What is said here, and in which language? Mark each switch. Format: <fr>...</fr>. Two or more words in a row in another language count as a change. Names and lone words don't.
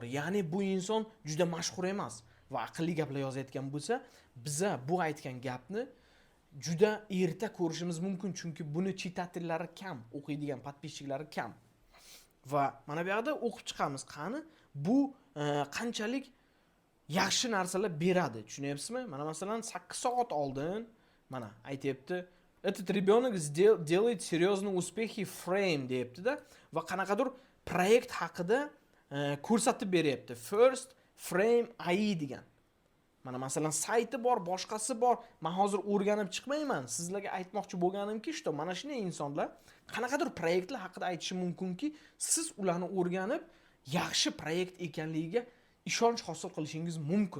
<uz>Ya'ni bu inson juda mashhur emas va aqlli gaplar yozayotgan bo'lsa, biza bu aytgan gapni juda erta ko'rishimiz mumkin, chunki buni chitatellari kam, o'qiydigan podpischiklari kam. Va mana bu yerda o'qib chiqamiz. Qani bu qanchalik yaxshi narsalar beradi, tushunyapsizmi? Mana masalan 8 soat oldin mana aytibdi,</uz> <ru>"Этот ребенок делает серьезные успехи</ru> <uz>frame" deyapti-da va qanaqadir proyekt haqida ko'rsatib beryapti. First frame AI degan. Mana masalan sayti bor, boshqasi bor. Men hozir o'rganib chiqmayman. Sizlarga aytmoqchi bo'lganimki, что mana shunday insonlar qanaqadir proyektlar haqida aytishi mumkinki, siz ularni o'rganib, yaxshi proyekt ekanligiga ishonch hosil qilishingiz mumkin.</uz>